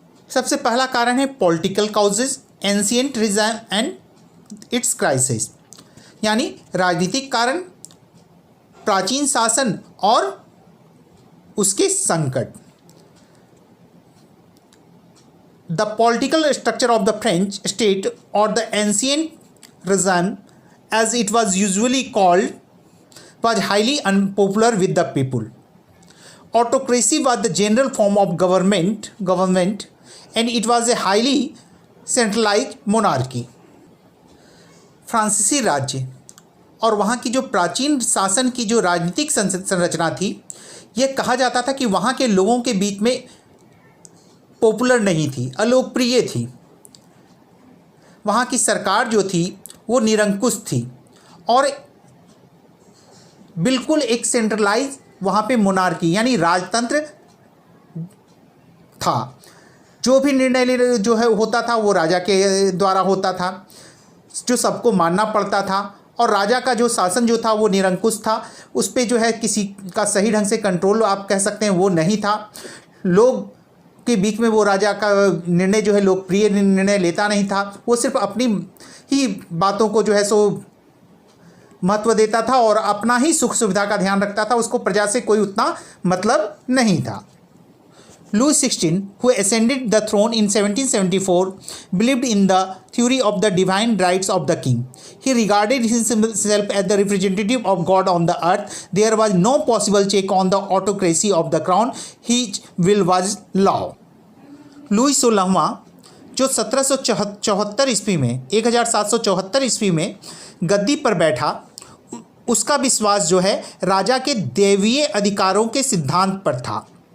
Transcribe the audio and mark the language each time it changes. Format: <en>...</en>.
<hi>सबसे पहला कारण है</hi> <en>political causes, ancient regime and its crisis,</en> <hi>यानी राजनीतिक कारण, प्राचीन शासन और उसके संकट।</hi> <en>The political structure of the French state, or the ancient regime as it was usually called, was highly unpopular with the people. Autocracy was the general form of government and it was a highly centralized monarchy.</en> <hi>फ्रांसीसी राज्य और वहाँ की जो प्राचीन शासन की जो राजनीतिक संरचना थी, ये कहा जाता था कि वहाँ के लोगों के बीच में पॉपुलर नहीं थी, अलोकप्रिय थी। वहाँ की सरकार जो थी वो निरंकुश थी और बिल्कुल एक सेंट्रलाइज वहाँ पे मोनार्की यानी राजतंत्र था। जो भी निर्णय जो है होता था वो राजा के द्वारा होता था, जो सबको मानना पड़ता था, और राजा का जो शासन जो था वो निरंकुश था। उस पर जो है किसी का सही ढंग से कंट्रोल आप कह सकते हैं वो नहीं था। लोग के बीच में वो राजा का निर्णय जो है लोकप्रिय निर्णय लेता नहीं था, वो सिर्फ अपनी ही बातों को जो है सो महत्व देता था और अपना ही सुख सुविधा का ध्यान रखता था, उसको प्रजा से कोई उतना मतलब नहीं था।</hi> <en>Louis XVI, who ascended the throne in 1774, believed in the theory of the divine rights of the king. He regarded himself as the representative of God on the earth. There was no possible check on the autocracy of the crown. His will was law.</en> <hi>Louis 16वां जो 1774 ईस्वी में 1774 ईस्वी में गद्दी पर बैठा, उसका विश्वास जो है राजा के दैवीय अधिकारों के सिद्धांत पर था।</hi>